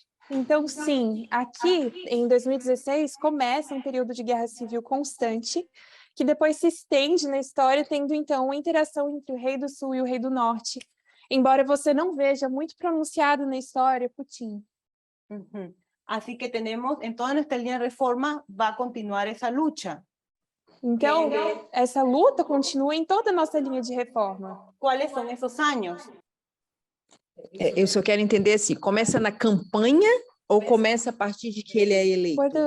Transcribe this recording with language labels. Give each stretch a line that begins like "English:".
Portuguese: Então, sim, aqui em 2016 começa um período de guerra civil constante, que depois se estende na história, tendo então uma interação entre o rei do sul e o rei do norte, embora você não veja muito pronunciado na história Putin. Ujú.
Spanish: Así que tenemos, en toda nuestra línea de reforma va a continuar esa lucha.
Portuguese: Então, essa luta continua em toda a nossa linha de reforma.
Spanish: ¿Cuáles son esos años?
Portuguese: Eu só quero entender assim, começa na campanha ou começa a partir de que ele é eleito?